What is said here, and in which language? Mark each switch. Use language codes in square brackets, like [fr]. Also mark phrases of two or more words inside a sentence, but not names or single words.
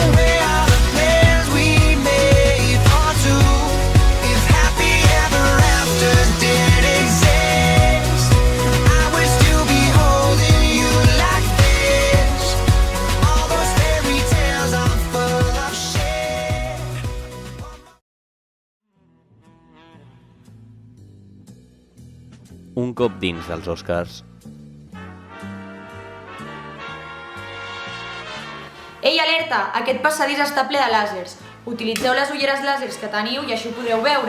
[en] Where are the plans we made for two? If happy ever after did exist, I would still be holding you like this. All those fairy tales are full of shit. [ca] Un cop dins dels Oscars, Ei, alerta! Aquest passadís està ple de làsers. Utilitzeu les ulleres làsers que teniu i així ho podreu veure.